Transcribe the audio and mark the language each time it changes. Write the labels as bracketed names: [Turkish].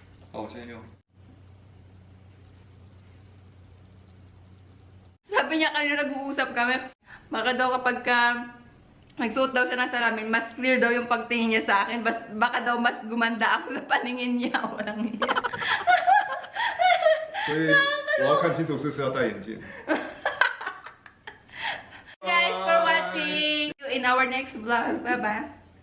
[Chinese] 好，我先用。 [Filipino] Sabi niya kanina nag-uusap kami, baka daw kapag nagsuot daw siya ng salamin, mas clear daw yung pagtingin niya sa akin. Baka daw mas gumanda ako sa paningin niya. Walang niya. [Chinese] 所以我要看清楚是不是要戴眼镜。 [English] Guys, for watching. See you in our next vlog. Bye-bye.